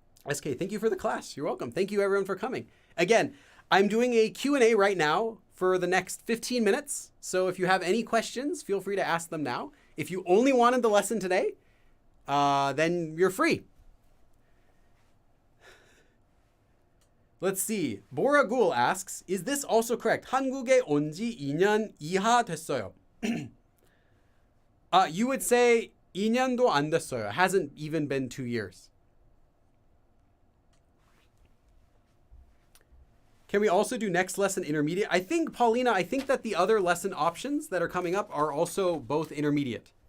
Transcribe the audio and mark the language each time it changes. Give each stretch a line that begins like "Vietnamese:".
English: SK, thank you for the class. You're welcome. Thank you everyone for coming. Again, I'm doing a Q&A right now for the next 15 minutes. So if you have any questions, feel free to ask them now. If you only wanted the lesson today, then you're free. Let's see. Bora Gul asks, is this also correct?
Korean: 한국에 온 지 2년 이하 됐어요.
English: You would say
Korean: 2년도 안 됐어요.
English: It hasn't even been 2 years. Can we also do next lesson intermediate? I think, Paulina, I think that the other lesson options that are coming up are also both intermediate.